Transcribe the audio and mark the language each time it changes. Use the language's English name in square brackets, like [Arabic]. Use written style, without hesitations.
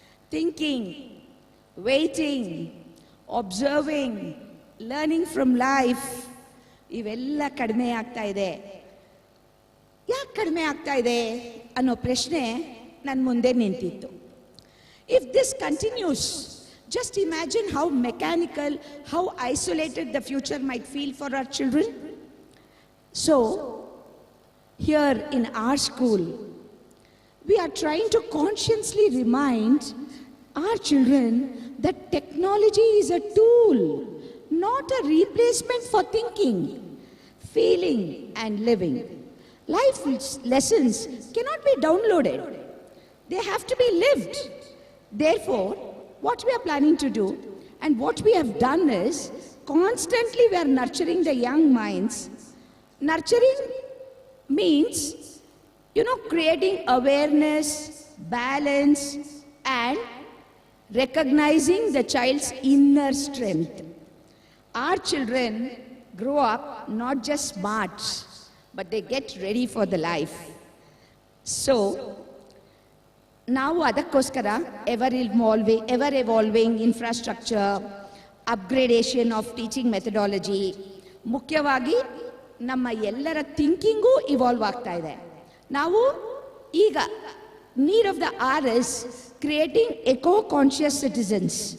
[English] Thinking, waiting, observing, learning from life, [Kannada] ಇವೆಲ್ಲ ಕಡಿಮೆ ಆಗ್ತಾ ಇದೆ. ಯಾಕೆ ಕಡಿಮೆ ಆಗ್ತಾ ಇದೆ ಅನ್ನೋ ಪ್ರಶ್ನೆ ನನ್ನ ಮುಂದೆ ನಿಂತಿತ್ತು. [English] If this continues, just imagine how mechanical, how isolated the future might feel for our children. So, here in our school, we are trying to consciously remind our children that technology is a tool, not a replacement for thinking, feeling, and living. Life lessons cannot be downloaded. They have to be lived. Therefore, what we are planning to do and what we have done is constantly we are nurturing the young minds. Nurturing means, creating awareness, balance, and recognizing the child's inner strength. Our children grow up not just smart, but they get ready for the life. [Kannada] So, ನಾವು ಅದಕ್ಕೋಸ್ಕರ [English] ever evolving infrastructure, upgradation of teaching methodology, [Kannada] ಮುಖ್ಯವಾಗಿ ನಮ್ಮ ಎಲ್ಲರ ಥಿಂಕಿಂಗೂ evolve ಆಗ್ತಾ ಇದೆ. ನಾವು ಈಗ [English] Need of the hour is creating eco conscious citizens.